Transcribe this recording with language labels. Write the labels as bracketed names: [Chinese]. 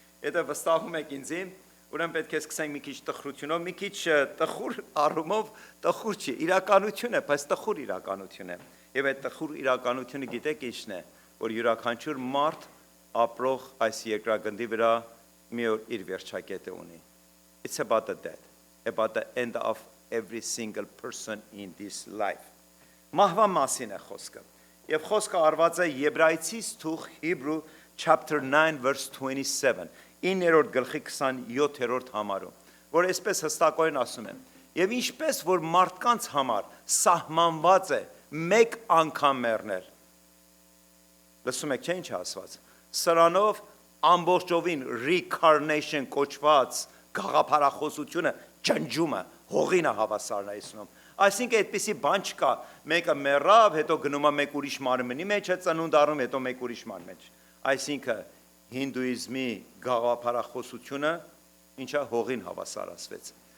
[Armenian] եթե վստահում եք ինձին, ուրեմն պետք է սկսենք մի քիչ տխրությունով, մի քիչ տխուր առումով, տխուր չի, իրականություն է, բայց տխուր իրականություն է, եւ այդ տխուր իրականությունը գիտեք ինչն է, որ յուրաքանչյուր մարդ ապրող այս երկրագնդի վրա մի օր իր վերջակետը ունի, [English] it's about the death. About the end of every single person in this life. [Armenian] Մահվան մասին է խոսքը։ Եվ խոսքը արված է Եբրայեցիս թուղթ [English] Hebrew chapter 9 verse 27. [Armenian] 9-րդ գլխի 27-րդ համարում, որ այսպես հստակորեն ասում են. Եվ ինչպես որ մարդկանց համար սահմանված է մեկ անգամ մեռնել։ Լսում եք, չէ՞ ինչ ասված։ Սրանով ամբողջովին reincarnation կոչված գաղափարախոսությունը ջնջումը, հողինը հավասարնայացնում։ Այսինքն այդպիսի բան չկա, մեկը մեռավ, հետո գնում է մեկ ուրիշ մարմնի մեջ, ծնունդ առնում, հետո մեկ ուրիշ մարմնի մեջ։ Այսինքն հինդուիզմի գաղափարախոսությունը ինչա հողին հավասարացվեց։